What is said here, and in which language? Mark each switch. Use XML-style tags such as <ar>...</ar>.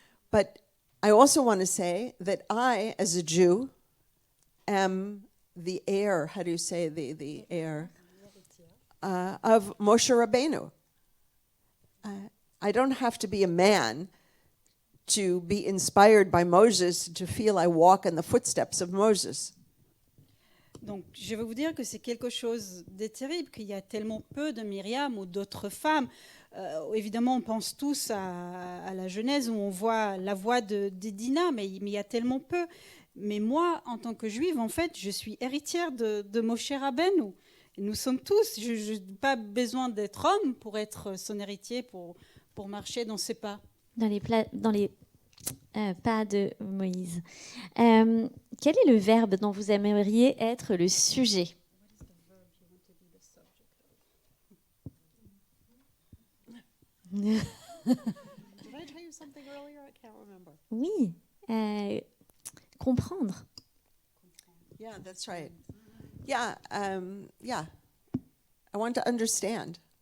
<en>But I also want to say that I, as a Jew, am the heir, how do you say the heir, of Moshe Rabbeinu. I don't have to be a man to be inspired by Moses, to feel I walk in the footsteps of Moses.</en> <fr>Donc, je vais vous dire que c'est quelque chose de terrible, qu'il y a tellement peu de Myriam ou d'autres femmes. Évidemment, on pense tous à la Genèse où on voit la voix de Dinah, mais il y a tellement peu. Mais moi, en tant que juive, en fait, je suis héritière de Moshe Rabbeinu. Et nous sommes tous. Je n'ai pas besoin d'être homme pour être son héritier, pour marcher dans ses pas. Dans les pas de Moïse. Quel est le verbe dont vous aimeriez être le sujet?</fr> <en>Did I tell you something earlier? I can't remember.</en> <fr>Oui, comprendre.</fr> <en>Yeah, that's right. Yeah, yeah. I want to understand.</en>